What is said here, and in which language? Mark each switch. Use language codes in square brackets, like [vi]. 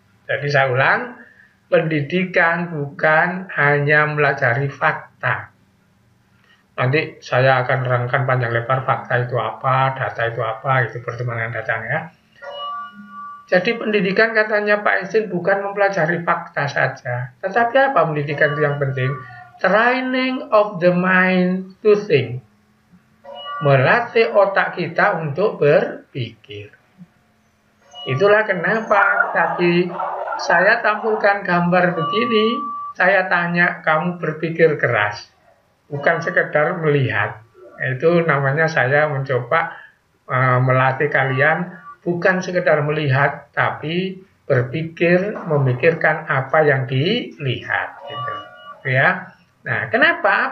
[id] Jadi saya ulang, pendidikan bukan hanya mempelajari fakta. Nanti saya akan nerangkan panjang lebar fakta itu apa, data itu apa, itu pertemuan yang datang ya. Jadi pendidikan katanya Pak Einstein bukan mempelajari fakta saja. Tetapi apa pendidikan itu yang penting? [en] Training of the mind to think. [id] Melatih otak kita untuk berpikir. Itulah kenapa tadi saya tampilkan gambar begini, saya tanya kamu berpikir keras. Bukan sekedar melihat. Itu namanya saya mencoba melatih kalian bukan sekedar melihat, tapi berpikir, memikirkan apa yang dilihat, gitu. Ya. Nah, kenapa?